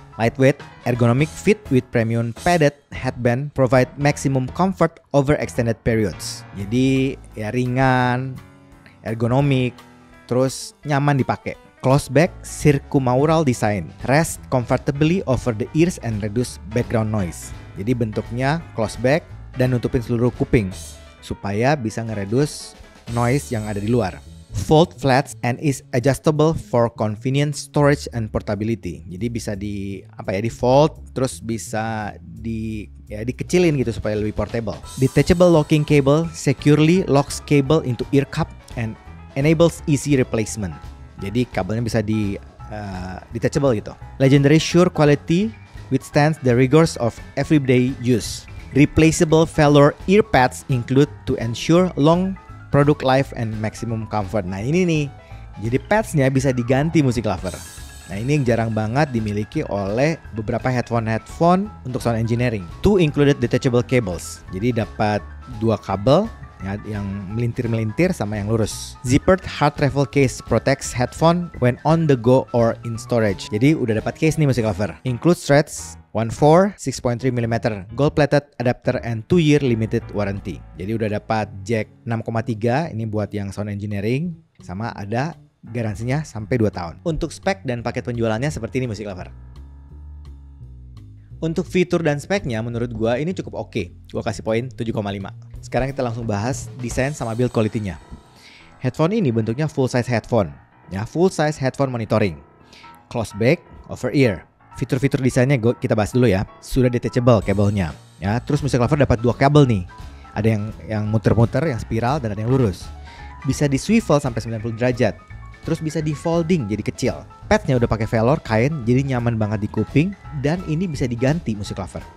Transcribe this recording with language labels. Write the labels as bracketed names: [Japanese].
[English] Lightweight, ergonomic fit with premium padded headband provide maximum comfort over extended periods. [Indonesian] Jadi ya ringan, ergonomik, terus nyaman dipakai. [English] Close back circumaural design, rest comfortably over the ears and reduce background noise. [Indonesian] Jadi bentuknya close back dan nutupin seluruh kuping supaya bisa ngereduce noise yang ada di luar. [English] Fold flats and is adjustable for convenient storage and portability. [Indonesian] Jadi bisa di fold, terus bisa dikecilin gitu supaya lebih portable. [English] Detachable locking cable securely locks cable into ear cup and enables easy replacement. [Indonesian] Jadi kabelnya bisa detachable gitu. [English] Legendary Shure quality withstands the rigors of everyday use. Replaceable velour ear pads include to ensure long product life and maximum comfort. [Indonesian] Nah ini nih, jadi padsnya bisa diganti musik lover. Nah ini yang jarang banget dimiliki oleh beberapa headphone untuk sound engineering. [English] Two included detachable cables. [Indonesian] Jadi dapat 2 kabel ya, yang melintir-melintir sama yang lurus. [English] Zippered hard travel case protects headphone when on the go or in storage. [Indonesian] Jadi udah dapat case nih musik lover. [English] Includes threads 1/4 6.3 mm gold plated adapter and 2-year limited warranty. [Indonesian] Jadi udah dapat jack 6,3, ini buat yang sound engineering, sama ada garansinya sampai 2 tahun. Untuk spek dan paket penjualannya seperti ini musik lover. Untuk fitur dan speknya menurut gua ini cukup oke. Gua kasih poin 7,5. Sekarang kita langsung bahas desain sama build quality-nya. Headphone ini bentuknya full size headphone. [English] Ya, full size headphone monitoring. Close back, over ear. [Indonesian] Fitur-fitur desainnya kita bahas dulu ya. Sudah detachable kabelnya. Ya, terus musik lover dapat 2 kabel nih. Ada yang muter-muter, yang spiral, dan ada yang lurus. Bisa di swivel sampai 90 derajat. Terus bisa di folding jadi kecil. Padsnya udah pakai velour kain, jadi nyaman banget di kuping, dan ini bisa diganti musik lover.